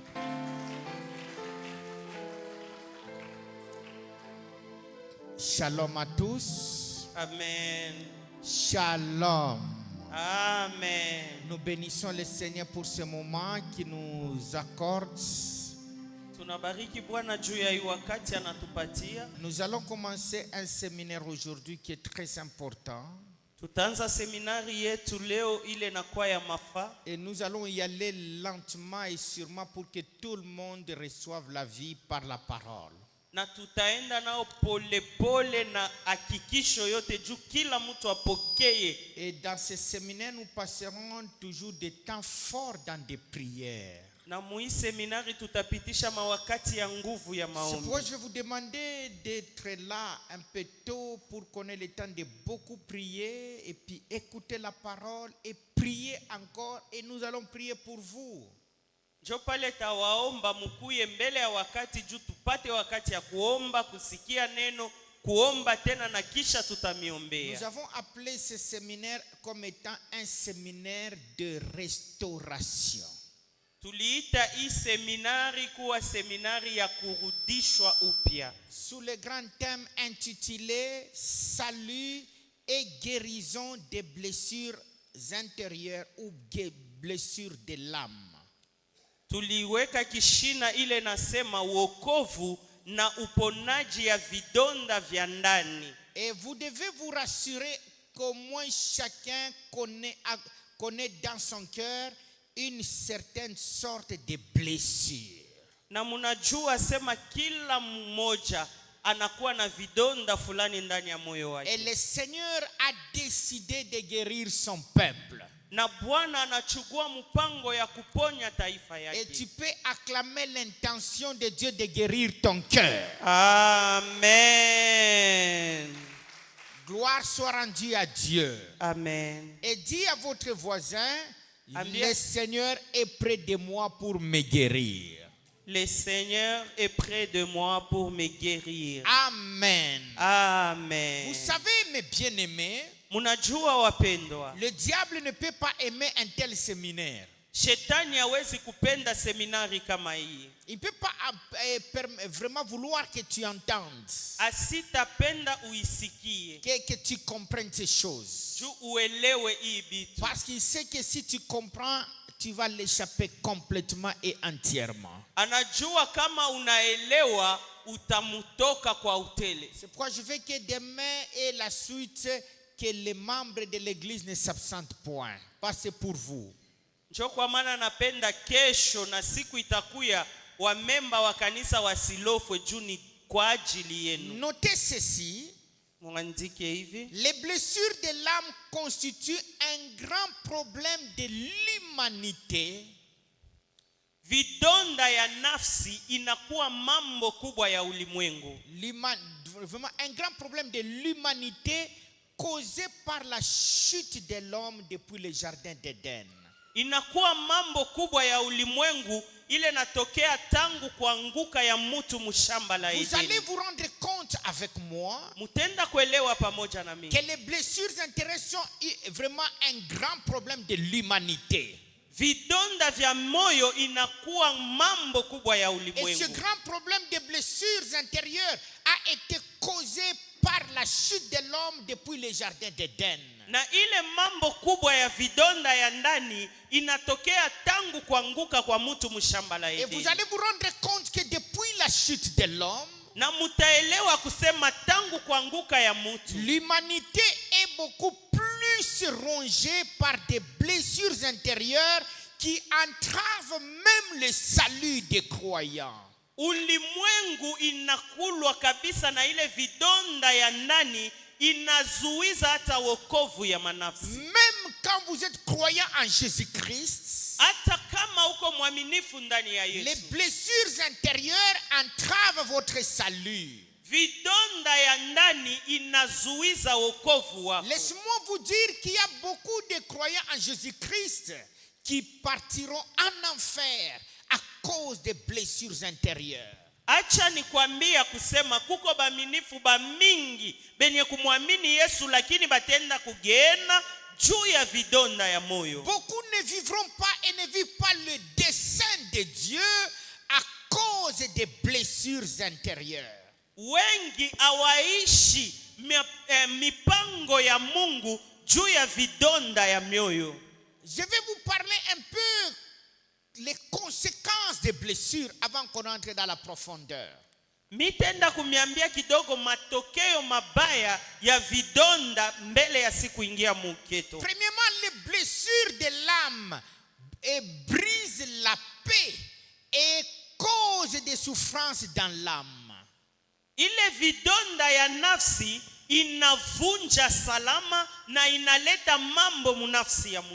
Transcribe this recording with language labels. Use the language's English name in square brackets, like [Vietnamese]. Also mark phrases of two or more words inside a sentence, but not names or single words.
[French] Shalom à tous. Amen. Shalom. Amen. Nous bénissons le Seigneur pour ce moment qui nous accorde. [Swahili] Tunabariki Bwana juu ya hii wakati anatupatia. [French] Nous allons commencer un séminaire aujourd'hui qui est très important. [Swahili] Tutaanza seminari yetu leo ile inakuwa ya mafaa. [French] Et nous allons y aller lentement et sûrement pour que tout le monde reçoive la vie par la parole. [Swahili] Na tutaenda nao pole pole na hakikisho yote juu kila mtu apokee. [French] Et dans ce séminaire, nous passerons toujours des temps forts dans des prières. [Swahili] Na mui seminari tutapitisha mawakati ya nguvu ya [French] C'est [Swahili] maombi. [French] pourquoi je vais vous demander d'être là un peu tôt pour qu'on ait le temps de beaucoup prier et puis écouter la parole et prier encore, et nous allons prier pour vous. [Swahili] Njo pale tawaomba mkuye mbele ya wakati juu tupate wakati ya kuomba, kusikia neno, kuomba tena na kisha tutamiombea. [French] Nous avons appelé ce séminaire comme étant un séminaire de restauration. [Swahili] Tuliita hii seminari kuwa seminari ya kurudishwa upya. [French] Sous le grand thème intitulé Salut et guérison des blessures intérieures ou blessures de l'âme. [Swahili] Tuliweka kishina ile nasema wokovu na uponaji ya vidonda vya ndani. [French] Et vous devez vous rassurer qu'au moins chacun connaît dans son cœur une certaine sorte de blessure. [Swahili] Na munajua sema kila mmoja anakuwa na vidonda fulani ndani ya moyo wake. [French] Et le Seigneur a décidé de guérir son peuple. [Swahili] Na Bwana anachukua mpango ya kuponya taifa [French] Et [Swahili] yake. [French] tu peux acclamer l'intention de Dieu de guérir ton cœur. Amen. Gloire soit rendue à Dieu. Amen. Et dis à votre voisin, [Swahili] Ambia. [French] le Seigneur est près de moi pour me guérir. Le Seigneur est près de moi pour me guérir. Amen. Amen. Vous savez, mes bien-aimés, [Swahili] Munajua wapendwa, [French] le diable ne peut pas aimer un tel séminaire. [Swahili] Shetani hawezi kupenda seminari kama hii. [French] Il ne peut pas vraiment vouloir que tu entendes, [Swahili] Asitapenda uisikie. [French] que tu comprennes ces choses. [Swahili] Juu uelewe hii bitu. [French] Parce qu'il sait que si tu comprends, tu vas l'échapper complètement et entièrement. [Swahili] Anajua kama unaelewa utamutoka kwa utele. [French] C'est pourquoi je veux que demain et la suite, que les membres de l'église ne s'absentent point. Parce que c'est pour vous. [Swahili] Njo kwa maana napenda kesho na siku itakuya wamemba wa kanisa wasilofwe juu ni kwa ajili yenu. [French] Notez ceci. [Swahili] Mwandike hivi. [French] Les blessures de l'âme constituent un grand problème de l'humanité. [Swahili] Vidonda ya nafsi inakuwa mambo kubwa ya ulimwengu. [French] Vraiment un grand problème de l'humanité causé par la chute de l'homme depuis le jardin d'Éden. [Swahili] Inakuwa mambo kubwa ya ulimwengu ile natokea tangu kuanguka ya mtu mshamba la [French] Vous allez [Swahili] Edeni. [French] vous rendre compte avec moi [Swahili] Mutenda kuelewa pamoja na mimi. [French] que les blessures intérieures sont vraiment un grand problème de l'humanité. [Swahili] Vidonda vya moyo inakuwa mambo kubwa ya [French] Et ce [Swahili] ulimwengu. [French] grand problème de blessures intérieures a été causé par la chute de l'homme depuis le jardin d'Éden. [Swahili] Na ile mambo kubwa ya vidonda ya ndani inatokea tangu kuanguka kwa mtu mshamba la [French] Et vous [Swahili] Edeni. [French] allez vous rendre compte que depuis la chute de l'homme, [Swahili] Na mutaelewa kusema tangu kuanguka ya mtu, [French] l'humanité est beaucoup plus rongée par des blessures intérieures qui entravent même le salut des croyants. [Swahili] Ulimwengu inakulwa kabisa na ile vidonda ya ndani inazuiza hata wokovu ya manafsi. [French] Même quand vous êtes croyant en Jésus-Christ, [Swahili] hata kama uko mwaminifu ndani ya Yesu, [French] les blessures intérieures entravent votre salut. [Swahili] vidonda ya ndani inazuiza wokovu wako. [French] Laisse-moi vous dire qu'il y a beaucoup de croyants en Jésus-Christ qui partiront en enfer à cause des blessures intérieures. [Swahili] Acha nikwambia kusema kuko baminifu ba mingi benye kumwamini Yesu lakini batenda kugena juu ya vidonda ya moyo. [French] Beaucoup ne vivront pas et ne vivent pas le dessein de Dieu à cause des blessures intérieures. [Swahili] Wengi hawaishi mipango ya Mungu juu ya vidonda ya mioyo. [French] Je vais vous parler un peu les conséquences des blessures avant qu'on entre dans la profondeur. [Swahili] Mitenda kumiambia kidogo matokeo mabaya ya vidonda mbele ya siku ingia muketo. [French] Premièrement, les blessures de l'âme brisent la paix et causent des souffrances dans l'âme. [Swahili] Ile vidonda ya nafsi inavunja salama na inaleta mambo munafsi ya mtu.